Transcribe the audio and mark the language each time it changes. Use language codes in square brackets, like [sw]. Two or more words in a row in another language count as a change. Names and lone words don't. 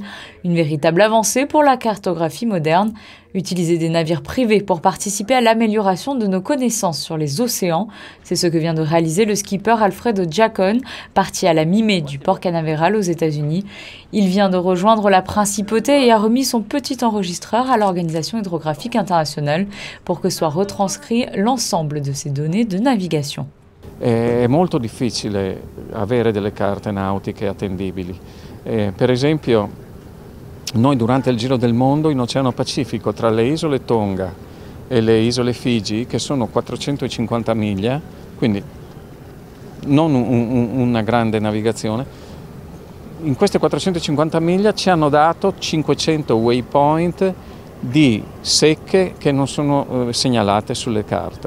[fr] Une véritable avancée pour la cartographie moderne. Utiliser des navires privés pour participer à l'amélioration de nos connaissances sur les océans, c'est ce que vient de réaliser le skipper Alfredo Giacone, parti à la mi-mai du port Canaveral aux États-Unis. Il vient de rejoindre la principauté et a remis son petit enregistreur à l'Organisation hydrographique internationale pour que soit retranscrit l'ensemble de ces données de navigation. [it] È molto difficile avere delle carte nautiche attendibili. Per esempio, noi durante il Giro del Mondo in Oceano Pacifico tra le isole Tonga e le isole Figi, che sono 450 miglia, quindi non una grande navigazione, in queste 450 miglia ci hanno dato 500 waypoint di secche che non sono segnalate sulle carte.